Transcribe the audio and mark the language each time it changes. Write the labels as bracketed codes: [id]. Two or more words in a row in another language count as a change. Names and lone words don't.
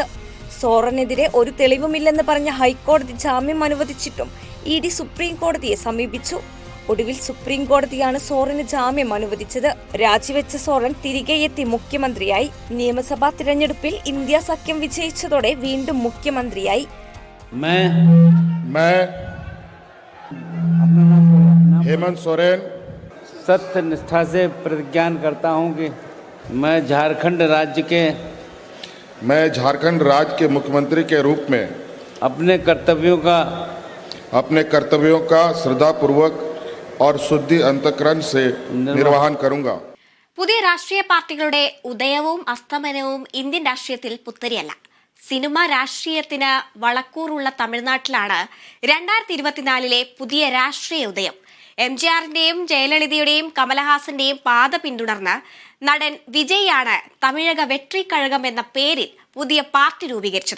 [ml] സോറനെതിരെ ഒരു തെളിവുമില്ലെന്ന് പറഞ്ഞ ഹൈക്കോടതി ജാമ്യം അനുവദിച്ചിട്ടും ED സുപ്രീം കോടതിയെ സമീപിച്ചു. ഒടുവിൽ സുപ്രീം കോടതിയാണ് സോറന് ജാമ്യം അനുവദിച്ചത്. രാജിവെച്ച സോറൻ തിരികെ എത്തി മുഖ്യമന്ത്രിയായി. നിയമസഭാ തിരഞ്ഞെടുപ്പിൽ ഇന്ത്യ സഖ്യം വിജയിച്ചതോടെ വീണ്ടും മുഖ്യമന്ത്രിയായി. [hi] हेमंत सोरेन सत्य निष्ठा से प्रतिज्ञा करता हूं कि मैं झारखंड राज्य के मुख्यमंत्री के रूप में अपने कर्तव्यों का श्रद्धापूर्वक और शुद्धि अंतःकरण से निर्वहन करूंगा. [ml] പുതിയ രാഷ്ട്രീയ പാർട്ടികളുടെ ഉദയവും അസ്തമനവും ഇന്ത്യൻ രാഷ്ട്രീയത്തിൽ പുത്തരിയല്ല. സിനിമ രാഷ്ട്രീയത്തിന് വളക്കൂറുള്ള തമിഴ്നാട്ടിലാണ് 2024 പുതിയ രാഷ്ട്രീയ ഉദയം. എംജിആറിന്റെയും ജയലളിതയുടെയും കമലഹാസന്റെയും പാത പിന്തുടർന്ന് നടൻ വിജയാണ് തമിഴക വെട്രിക്കഴകം എന്ന പേരിൽ പുതിയ പാർട്ടി രൂപീകരിച്ചത്.